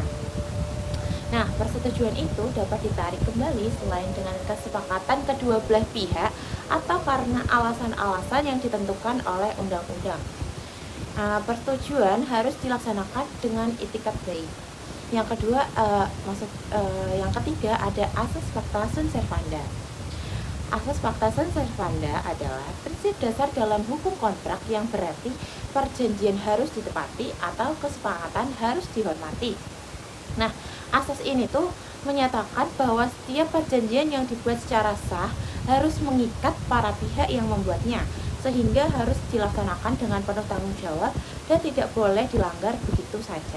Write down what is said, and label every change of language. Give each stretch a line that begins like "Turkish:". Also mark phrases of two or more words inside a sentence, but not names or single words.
Indonesian: Nah, persetujuan itu dapat ditarik kembali selain dengan kesepakatan kedua belah pihak atau karena alasan-alasan yang ditentukan oleh undang-undang. Nah, persetujuan harus dilaksanakan dengan itikat baik. Yang kedua, yang ketiga ada asas
Latin: pacta sunt servanda.
Indonesian: Asas
Latin: pacta sunt servanda
Indonesian: adalah prinsip dasar dalam hukum kontrak yang berarti perjanjian harus ditepati atau kesepakatan harus dihormati. Nah, asas ini tuh menyatakan bahwa setiap perjanjian yang dibuat secara sah harus mengikat para pihak yang membuatnya, sehingga harus dilaksanakan dengan penuh tanggung jawab dan tidak boleh dilanggar begitu saja.